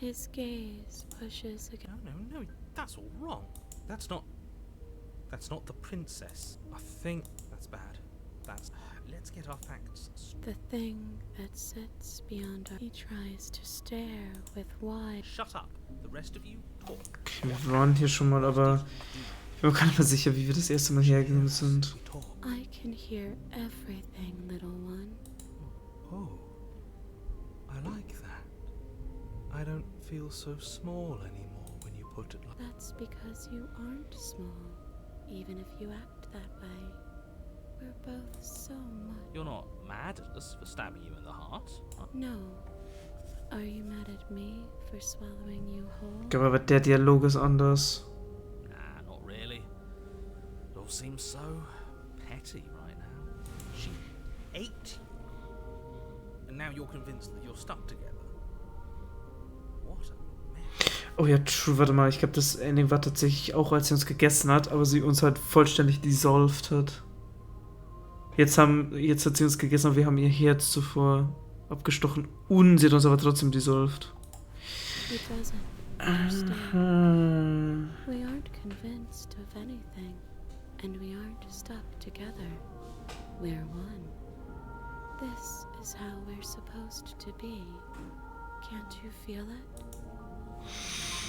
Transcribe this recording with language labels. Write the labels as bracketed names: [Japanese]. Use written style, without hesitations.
[English] His gaze pushes against. No, that's all wrong. That's not the princess. I think that's bad. Let's get our facts straight. The thing that sits beyond our. He tries to stare with wide. Shut up. The rest of you talk. [German] Okay, wir waren hier schon mal, aber ich bin mir gar nicht mehr sicher, wie wir das erste Mal hergegangen sind. [English] I can hear everything, little one. Oh, I like that. I don't feel so small anymore when you put it like. That's because you aren't small, even if you act that way. We're both so much. You're not mad at us for stabbing you in the heart? No. Are you mad at me for swallowing you whole? [German] Ich glaube aber, der Dialog ist anders. [English] Nah, not really. It all seems so petty right now. She ate you. And now you're convinced that you're stuck together. What a mess. [German] Oh ja, true, warte mal. Ich glaube, das Ending war tatsächlich auch, als sie uns gegessen hat, aber sie uns halt vollständig dissolved hat. Jetzt hat sie uns gegessen und wir haben ihr Herz zuvor abgestochen und sie hat uns aber trotzdem dissolved. [English] He doesn't understand. We aren't convinced of anything, and we aren't stuck together. We're one. This is how we're supposed to be. Can't you feel it?